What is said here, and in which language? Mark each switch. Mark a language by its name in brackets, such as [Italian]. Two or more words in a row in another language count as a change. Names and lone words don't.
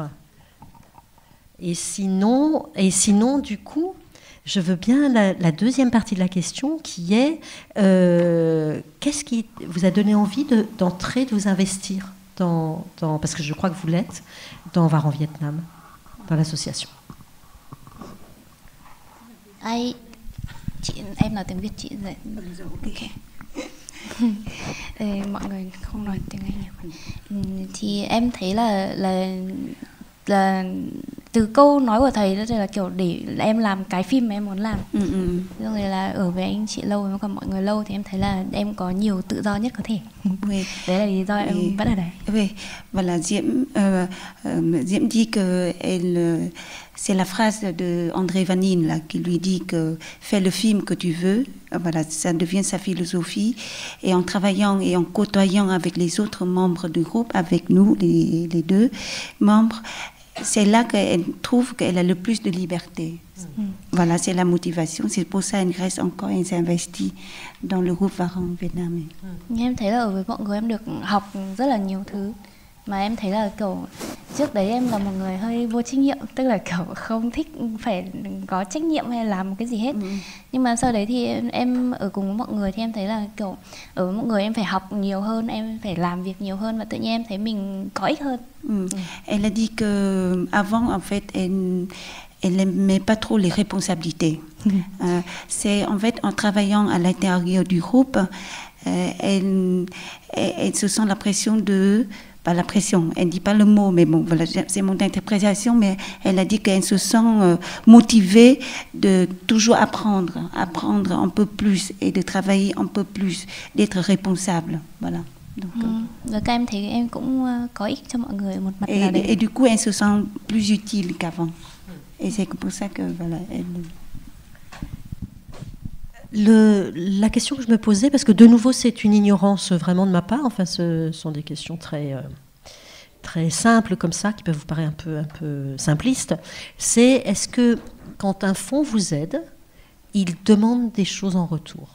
[French] Et sinon, du coup, je veux bien la deuxième partie de la question qui est qu'est-ce qui vous a donné envie d'entrer, de vous investir parce que je crois que vous l'êtes, dans Var en Vietnam, dans l'association. [Vietnamese] Em nói tiếng Việt chị dạy. Okay. Mọi người không nói tiếng Anh. Thì em thấy là từ câu nói của thầy đó là kiểu để em làm cái phim mà em muốn làm. Rồi là ở với anh chị lâu với còn mọi người lâu thì em thấy là em có nhiều tự do nhất có thể. Đấy là lý do em vẫn ở đây. [French] Oui, voilà, Diễm dit que c'est la phrase de André Vanine là, qui lui dit que fais le film que tu veux. Voilà, ça devient sa philosophie. Et en travaillant et en côtoyant avec les autres membres du groupe, avec nous, les deux membres, c'est là qu'elle trouve qu'elle a le plus de liberté. Voilà, c'est la motivation. C'est pour ça qu'elle reste encore, elle s'investit dans le groupe Var en Vietnam. [Vietnamese] Em thấy là ở với mọi người em được học rất là nhiều thứ. Mà em thấy là kiểu trước đấy em là một người hơi vô trách nhiệm, tức là kiểu không thích phải có trách nhiệm hay làm một cái gì hết. Nhưng mà sau đấy thì em ở cùng với mọi người thì em thấy là kiểu ở với mọi người em phải học nhiều hơn, em phải làm việc nhiều hơn và tự nhiên em thấy mình có ích hơn. [French] Elle a dit que avant en fait elle n'aimait pas trop les responsabilités. C'est en fait en travaillant à l'intérieur du groupe, elle se sent la pression de pas la pression, elle ne dit pas le mot, mais bon, voilà, c'est mon interprétation, mais elle a dit qu'elle se sent motivée de toujours apprendre un peu plus et de travailler un peu plus, d'être responsable, voilà. [Vietnamese] Và các em thấy em cũng có ích cho mọi người một mặt nào đấy. [French] Et du coup, elle se sent plus utile qu'avant. Et c'est pour ça que voilà, La question que je me posais, parce que de nouveau c'est une ignorance vraiment de ma part, enfin ce sont des questions très simples comme ça, qui peuvent vous paraître un peu simplistes, c'est est-ce que quand un fonds vous aide, il demande des choses en retour?